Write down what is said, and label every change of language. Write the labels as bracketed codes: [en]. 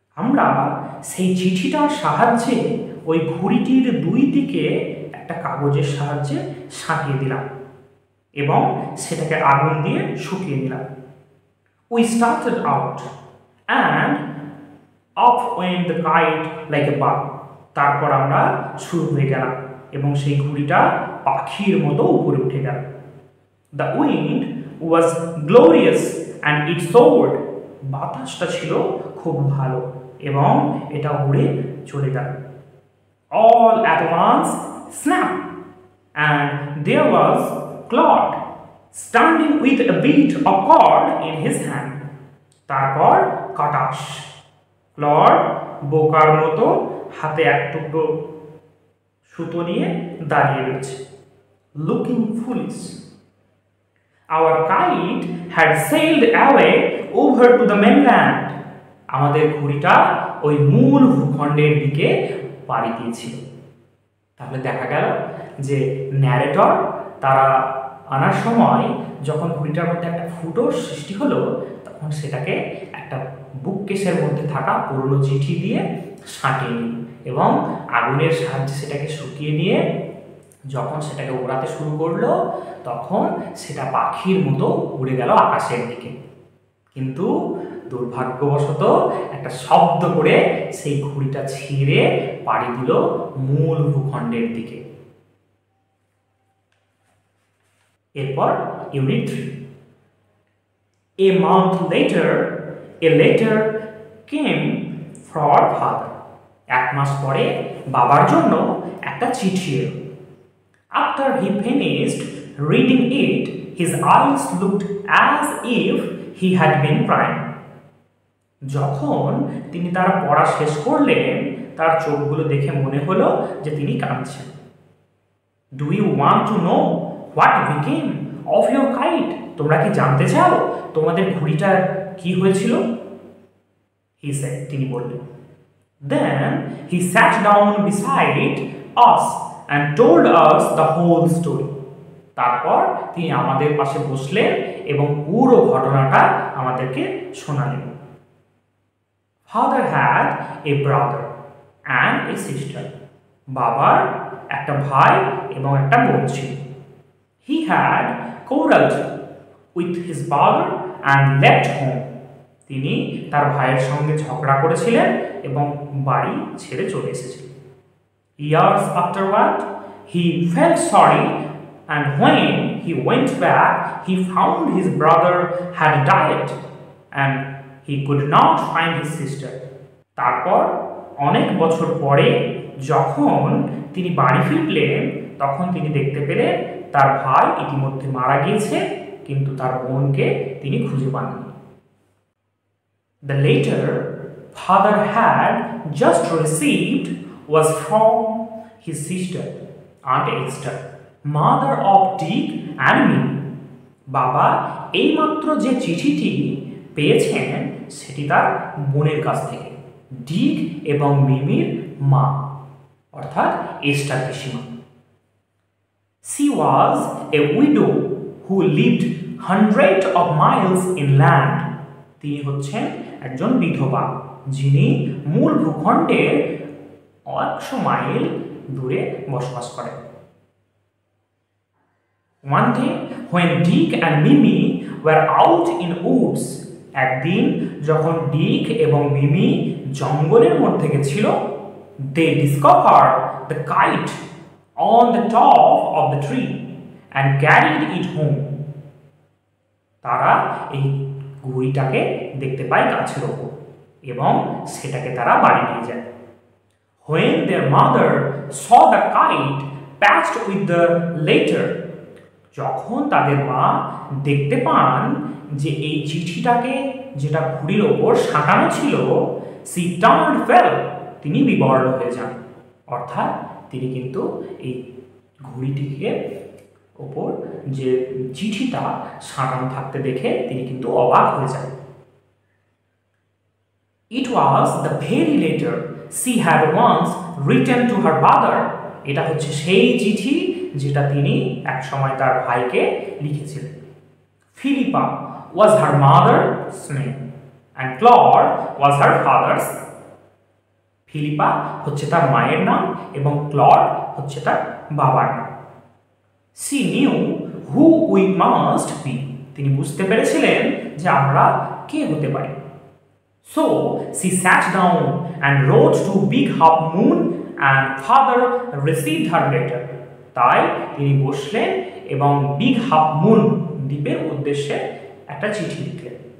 [bn] আমরা সেই চিঠিটার সাহায্যে ওই ঘুড়িটির দুই দিকে একটা কাগজের সাহায্যে সাঁটিয়ে দিলাম এবং সেটাকে আগুন দিয়ে শুকিয়ে দিলাম। [en] We started out and off went the kite like a bird. [bn] তারপর আমরা শুরু হয়ে গেলাম এবং সেই ঘুড়িটা পাখির মতো উপরে উঠে গেল। [en] The wind was glorious and it soared. [bn] বাতাসটা ছিল খুব ভালো এবং এটা উড়ে চলে গেল। [en] All at once, snap! And there was Claude standing with a bit of cord in his hand. [bn] তারপর কাটাস, ক্লড বোকার মতো হাতে এক টুকরো সুতো নিয়ে দাঁড়িয়ে রয়েছে। [en] Looking foolish. Our kite had sailed away over to the mainland. [bn] আমাদের ঘুড়িটা ওই মূল ভূখণ্ডের দিকে পাড়ি দিয়েছিল। তাহলে দেখা গেল যে ন্যারেটর তারা আনার সময় যখন ঘুড়িটার মধ্যে একটা ফুটোর সৃষ্টি হলো তখন সেটাকে একটা বুককেসের মধ্যে থাকা পুরনো চিঠি দিয়ে সাঁটিয়ে নিল এবং আগুনের সাহায্যে সেটাকে শুকিয়ে নিয়ে যখন সেটাকে ওড়াতে শুরু করলো তখন সেটা পাখির মতো উড়ে গেল আকাশের দিকে। কিন্তু দুর্ভাগ্যবশত একটা শব্দ করে সেই ঘুড়িটা ছিঁড়ে পাড়ি দিল মূল ভূখণ্ডের দিকে। এরপর unit 3। [en] A month later, a letter came for father. [bn] এক মাস পরে বাবার জন্য একটা চিঠি এলো। [en] After he finished reading it, his eyes looked as if he had been crying. [bn] যখন তিনি তার পড়া শেষ করলেন তার চোখগুলো দেখে মনে হলো যে তিনি কাঁদছেন। [en] Do you want to know what became of your kite? [bn] তোমরা কি জানতে চাও তোমাদের ঘুড়িটার কি হয়েছিল? [en] He said, [bn] তিনি বললেন। [en] Then he sat down beside us and told us the whole story. [bn] তারপর তিনি আমাদের পাশে বসলেন এবং পুরো ঘটনাটা আমাদেরকে শোনালেন। [en] Father had a brother and a sister. [bn] বাবার একটা ভাই এবং একটা বোন ছিল। [en] He had quarreled with his father and left home. [bn] তিনি তার ভাইয়ের সঙ্গে ঝগড়া করেছিলেন এবং বাড়ি ছেড়ে চলে এসেছিলেন। [en] Years afterward, he felt sorry, and when he went back, he found his brother had died, and he could not find his sister. [bn] তারপর অনেক বছর পরে যখন তিনি বাড়ি ফিরলেন তখন তিনি দেখতে পেলেন তার ভাই ইতিমধ্যে মারা গিয়েছে কিন্তু তার বোনকে তিনি খুঁজে পাননি। [en] The letter father had just received was from his sister, Aunt Esther, mother of Dick and Minnie. [bn] বাবা এইমাত্র যে চিঠিটি পেয়েছেন সেটি তার বোনের কাছ থেকে, ডিক এবং মিমির মা অর্থাৎ এস্টার পিসিমা। [en] She was a widow who lived hundreds of miles inland. [bn] তিনি হচ্ছেন একজন বিধবা যিনি মূল ভূখণ্ডের 100 মাইল দূরে বসবাস করেন। [en] One day when Dick and Mimi were out in woods, [bn] একদিন যখন ডিক এবং মিমি জঙ্গলের মধ্যে গেছিল, [en] they discovered the kite on the top of the tree and carried it home. [bn] তারা এই ঘুড়িটাকে দেখতে পায় গাছের ওপর এবং সেটাকে তারা বাড়ি নিয়ে যায়। [en] When their mother saw the kite patched with the letter, [bn] যখন তাদের মা দেখতে পান যে এই চিঠিটাকে যেটা ঘুড়ির ওপর সাঁটানো ছিল, [en] she turned pale, [bn] তিনি বিবর্ণ হয়ে যান। অর্থাৎ তিনি কিন্তু এই ঘুড়িটিকে ওপর যে চিঠিটা সাঁটানো থাকতে দেখে তিনি কিন্তু অবাক হয়ে যান। [en] It was the very letter she had once written to her brother. [bn] এটা হচ্ছে সেই চিঠি যেটা তিনি একসময় তার ভাইকে লিখেছিলেন। [en] Philippa was her mother's name and Claude was her father's. [bn] Philippa হচ্ছে তার মায়ের নাম এবং ক্লড হচ্ছে তার বাবার নাম। [en] she knew who we must be, [bn] তিনি বুঝতে পেরেছিলেন যে আমরা কে হতে পারি। [en] so she sat down and wrote to Big Half Moon and father received her letter, [bn] তাই তিনি বসলেন এবং বিগ হাফ মুন দ্বীপের উদ্দেশ্যে একটা চিঠি লিখলেন।